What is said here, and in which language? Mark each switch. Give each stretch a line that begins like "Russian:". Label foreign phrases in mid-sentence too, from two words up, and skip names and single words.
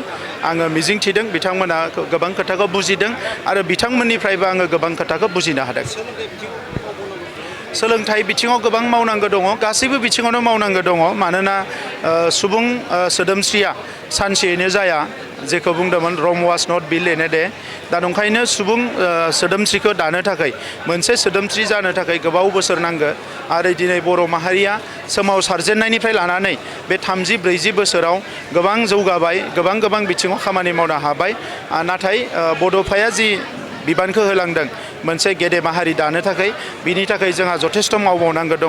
Bodo: आङो मिजिंथिदों बिथांमोना गोबां खोथाखौ बुजिदों आरो बिथांमोननिफ्रायबो आङो गोबां खोथाखौ बुजिनो हादों। सोलोंथाइ बिथिङाव गोबां मावनांगौ दङ, गासैबो बिथिङावनो मावनांगौ दङ। मानोना सुबुं सोदोमस्रिया सानसेयैनो जाया, जेखौ बुंदोंमोन
English: Rome was not built in a day.
Bodo: दा नंखायनो सुबुं सोदोमस्रिखौ दानो थाखाय, मोनसे सोदोमस्रि जानो थाखाय गोबाव बोसोर नांगौ। आरो दिनै बर' माहारिया सोमावसारजेननायनिफ्राय लानानै बे 30-40 बोसोराव गोबां जौगाबाय, गोबां बिथिङाव खामानि मावनो हाबाय। नाथाय बड'फाया जि बिबानखौ होलांदों मोनसे गेदेमा हारि दानो थाखाय, बिनि थाखाय जोंहा जथेस्थ' मावबावनांगौ दङ।